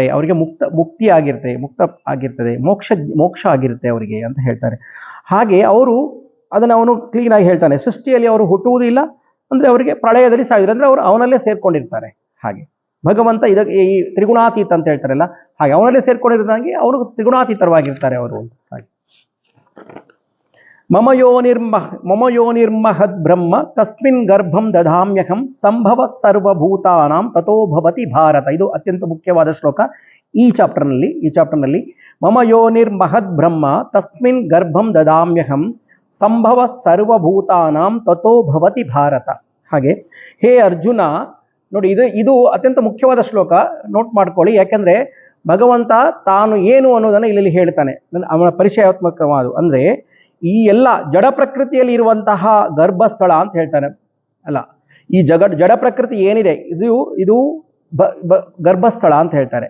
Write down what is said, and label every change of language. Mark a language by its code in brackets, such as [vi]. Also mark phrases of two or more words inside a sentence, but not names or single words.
[kn] ಅವರಿಗೆ ಮುಕ್ತಿ ಆಗಿರ್ತದೆ, ಮೋಕ್ಷ ಆಗಿರುತ್ತೆ ಅವರಿಗೆ ಅಂತ ಹೇಳ್ತಾರೆ. ಹಾಗೆ ಅದನ್ನು ಅವನು ಕ್ಲೀನಾಗಿ ಹೇಳ್ತಾನೆ. ಸೃಷ್ಟಿಯಲ್ಲಿ ಅವರು ಹುಟ್ಟುವುದಿಲ್ಲ ಅಂದರೆ ಅವರಿಗೆ ಪ್ರಳಯದಲ್ಲಿ ಸಾಯಿದ್ರೆ ಅಂದರೆ ಅವರು ಅವನಲ್ಲೇ ಸೇರ್ಕೊಂಡಿರ್ತಾರೆ. ಹಾಗೆ ಭಗವಂತ ಈ ತ್ರಿಗುಣಾತೀತ ಅಂತ ಹೇಳ್ತಾರಲ್ಲ, ಹಾಗೆ ಅವನಲ್ಲೇ ಸೇರ್ಕೊಂಡಿರೋದಾಗಿ ಅವರು ತ್ರಿಗುಣಾತೀತವಾಗಿರ್ತಾರೆ ಅವರು ಅಂತ. [sa] ಹಾಗೆ ಮಮ ಯೋನಿರ್ಮಹದ್ ಬ್ರಹ್ಮ ತಸ್ಮಿನ್ ಗರ್ಭಂ ದಧಾಮ್ಯಹಂ ಸಂಭವ ಸರ್ವಭೂತಾನಾಂ ತಥೋ ಭವತಿ ಭಾರತ. [kn] ಇದು ಅತ್ಯಂತ ಮುಖ್ಯವಾದ ಶ್ಲೋಕ ಈ ಚಾಪ್ಟರ್ನಲ್ಲಿ. [sa] ಮಮ ಯೋನಿರ್ಮಹದ್ ಬ್ರಹ್ಮ ತಸ್ಮಿನ್ ಗರ್ಭಂ ದಧಾಮ್ಯಹಂ ಸಂಭವ ಸರ್ವಭೂತಾನಾಂ ತಥೋ ಭವತಿ ಭಾರತ. [kn] ಹಾಗೆ ಹೇ ಅರ್ಜುನ, ನೋಡಿ ಇದು ಅತ್ಯಂತ ಮುಖ್ಯವಾದ ಶ್ಲೋಕ, ನೋಟ್ ಮಾಡ್ಕೊಳ್ಳಿ. ಯಾಕೆಂದ್ರೆ ಭಗವಂತ ತಾನು ಏನು ಅನ್ನೋದನ್ನು ಇಲ್ಲಿ ಹೇಳ್ತಾನೆ. ಅವನ ಪರಿಚಯಾತ್ಮಕವಾದ ಅಂದರೆ ಈ ಎಲ್ಲ ಜಡ ಪ್ರಕೃತಿಯಲ್ಲಿ ಇರುವಂತಹ ಗರ್ಭಸ್ಥಳ ಅಂತ ಹೇಳ್ತಾನೆ ಅಲ್ಲ, ಈ ಜಡ ಪ್ರಕೃತಿ ಏನಿದೆ ಇದು ಗರ್ಭಸ್ಥಳ ಅಂತ ಹೇಳ್ತಾರೆ.